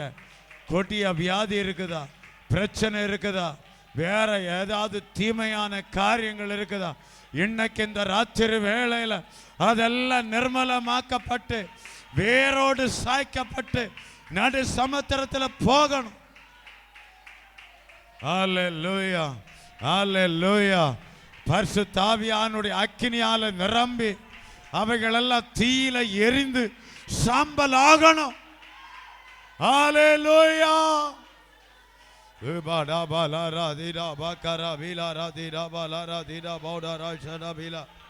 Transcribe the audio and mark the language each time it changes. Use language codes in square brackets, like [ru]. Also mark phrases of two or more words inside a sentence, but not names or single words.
[ta] கொடிய வியாதி இருக்குதா, பிரச்சனை இருக்குதா, வேற ஏதாவது தீமையான காரியங்கள் இருக்குதா, இன்னைக்கு இந்த ராத்திரி வேளையில அதெல்லாம் நிர்மலமாக்கப்பட்டு வேரோடு சாய்க்கப்பட்டு நடு சமுத்திரத்தில் போகணும். ஹல்லேலூயா, ஹல்லேலூயா. பரிசுத்த ஆவியானுடைய அக்கினியால நிரம்பி அவைகளெல்லாம் தீயில எரிந்து சாம்பல் ஆகணும். ஹல்லேலூயா. Ubada bala radira bakara bila radira bala radira bauda rajana bila.